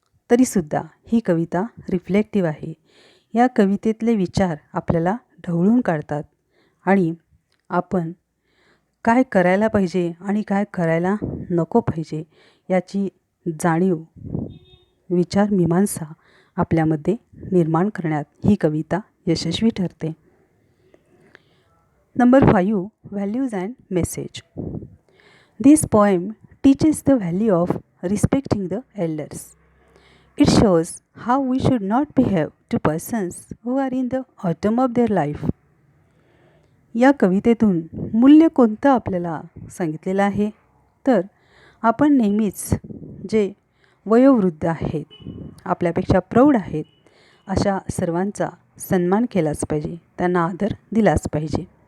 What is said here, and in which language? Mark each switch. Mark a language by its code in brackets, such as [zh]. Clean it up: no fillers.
[mr] तरीसुद्धा ही कविता रिफ्लेक्टिव्ह आहे. या कवितेतले विचार आपल्याला ढवळून काढतात आणि आपण काय करायला पाहिजे आणि काय करायला नको पाहिजे याची जाणीव, विचारमीमांसा आपल्यामध्ये निर्माण करण्यात ही कविता यशस्वी ठरते. [en] Number 5, values and message. This poem teaches the value of respecting the elders. It shows how we should not behave to persons who are in the autumn of their life. [mr] या कवितेतून मूल्य कोणतं आपल्याला सांगितलेलं आहे तर आपण नेहमीच जे वयोवृद्ध आहेत, आपल्यापेक्षा प्रौढ आहेत, अशा सर्वांचा सन्मान केलाच पाहिजे, त्यांना आदर दिलाच पाहिजे.